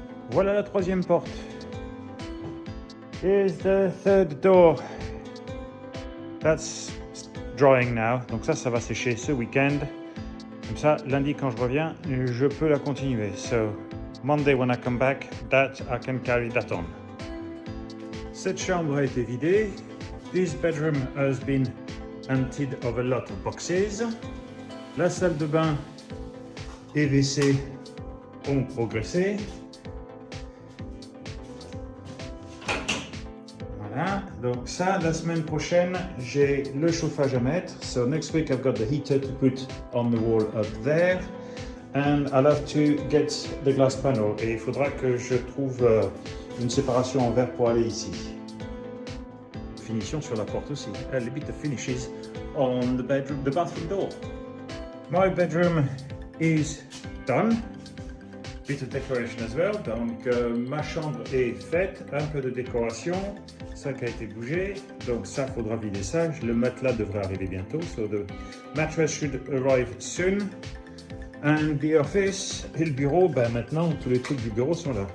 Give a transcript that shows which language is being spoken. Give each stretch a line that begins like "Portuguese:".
French: Voilà la troisième porte.
English: Here's the third door. That's drying now.
French: Donc ça va sécher ce week-end. Comme ça, lundi quand je reviens, je peux la continuer.
English: So, Monday when I come back, that I can carry that on.
French: Cette chambre a été vidée.
English: This bedroom has been emptied of a lot of boxes.
French: La salle de bain et WC ont progressé. Voilà, donc ça, la semaine prochaine, j'ai le chauffage à mettre.
English: So next week I've got the heater to put on the wall up there. And I'll have to get the glass panel.
French: Et il faudra que je trouve une séparation en verre pour aller ici. Finition sur la porte aussi.
English: A little bit of finishes on the bathroom door. My bedroom is done. Bit of decoration as well.
French: Donc ma chambre est faite, un peu de décoration, ça qui a été bougé, donc ça faudra vider ça. Le matelas devrait arriver bientôt,
English: so the mattress should arrive soon. And the office
French: et le bureau, ben maintenant tous les trucs du bureau sont là.